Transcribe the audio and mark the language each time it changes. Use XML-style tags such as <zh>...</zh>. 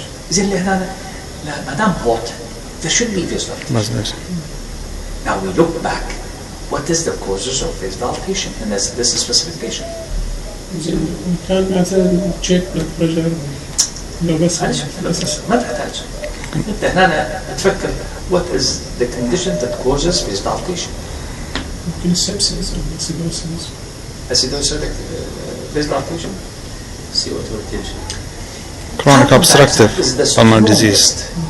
<ar>زين اللي هنا لا ما دام</ar> <en>hot there should be vasodilatation. Now we look back. What is the causes of vasodilatation? And this is specification.</en> <ar>كان مثلا</ar> <en>check blood pressure</en> <ar>لو بس ما تحتاج. انت هنا تفكر</ar> <en>what is the condition that causes vasodilatation?</en> <ar>ممكن sepsis أو acidosis.</ar> <en>Acidosis vasodilatation. CO2 retention Chronic obstructive is the pulmonary disease.</en>